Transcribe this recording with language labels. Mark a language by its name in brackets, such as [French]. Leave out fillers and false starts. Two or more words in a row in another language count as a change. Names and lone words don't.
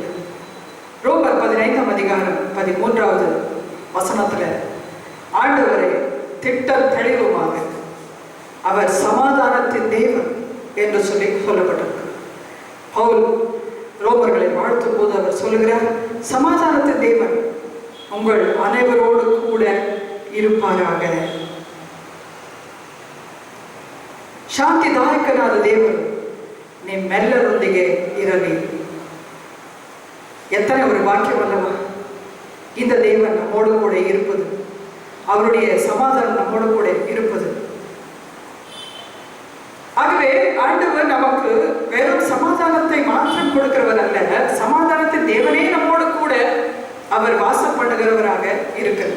[Tamil] ரோமர் 15ஆம் அதிகாரம் 13வது வசனத்துல ஆண்டவரை திட்டம் தெளிவுமாக அவர் சமாதானத்தின் தேவன் என்று சொல்லி சொல்லப்பட்டிருக்கிறார். பவுல் ரோமர்களை வாழ்த்தும் போது அவர் சொல்லுகிறார், சமாதானத்தின் தேவன் உங்கள் அனைவரோடு கூட இருப்பாராக. [Kannada] ಶಾಂತಿದಾಯಕನಾದ ದೇವರು ನಿಮ್ಮೆಲ್ಲರೊಂದಿಗೆ ಇರಲಿ. [Tamil] எத்தனை ஒரு வாக்கியமல்லவா! இந்த தேவன் நம்மோடு கூட இருப்பது, அவருடைய சமாதானம் நம்மோடு கூட இருப்பது. ஆகவே ஆண்டவர் நமக்கு வெறும் சமாதானத்தை மாற்றம் கொடுக்கிறவர் அல்ல, சமாதானத்தின் தேவனே நம்மோடு கூட அவர் வாசம் பண்ணுகிறவராக இருக்கிறார்.